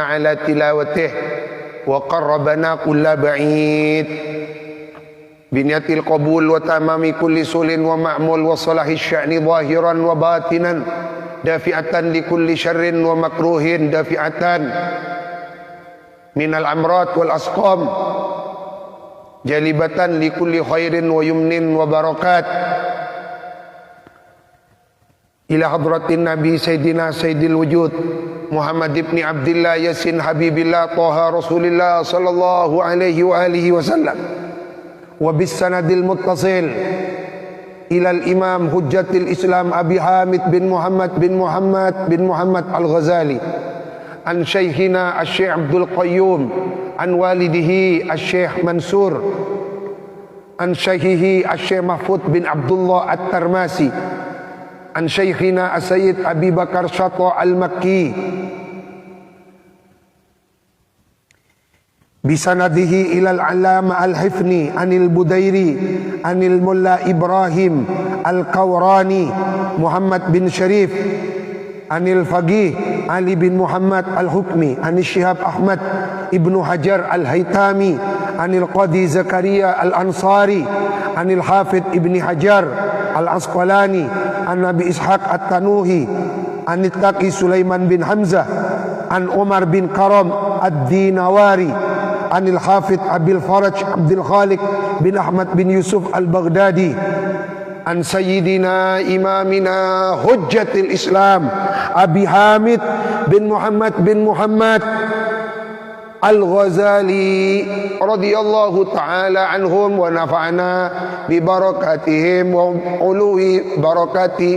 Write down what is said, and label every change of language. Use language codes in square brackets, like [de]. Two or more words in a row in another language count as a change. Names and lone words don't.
[ar] على تلاوته وقربنا كل بعيد بنية القبول وتمام كل سول ومأمول وصلاح الشأن ظاهرا وباطنا دافعة لكل شر ومكروه دافعة من الأمراض والأسقام جالبة لكل خير ويمن وبركات إلى حضرة النبي سيدنا سيد الوجود محمد بن عبد الله يس حبيب الله طه رسول الله صلى الله عليه وآله وسلم وبالسند المتصل إلى الإمام حجة الإسلام أبي حامد بن محمد الغزالي عن شيخنا الشيخ عبد القيوم عن والده الشيخ منصور عن شيخه الشيخ محفوظ بن عبد الله الترمسي عن شيخنا السيد أبي بكر شطا المكي بسنده إلى العلامة الحفني عن البديري عن الملا إبراهيم الكوراني محمد بن شريف عن الفقيه علي بن محمد الحكمي عن الشهاب أحمد ابن حجر الهيتمي عن القاضي زكريا الأنصاري عن الحافظ ابن حجر العسقلاني عن النبي إسحاق التنوخي عن التقي سليمان بن حمزة عن عمر بن كرم الدينوري عن الحافظ أبي الفرج عبد الخالق بن أحمد بن يوسف البغدادي عن سيدنا إمامنا حجة الإسلام أبي حامد بن محمد الغزالي رضي الله تعالى عنهم ونفعنا ببركاتهم وعلو بركاته.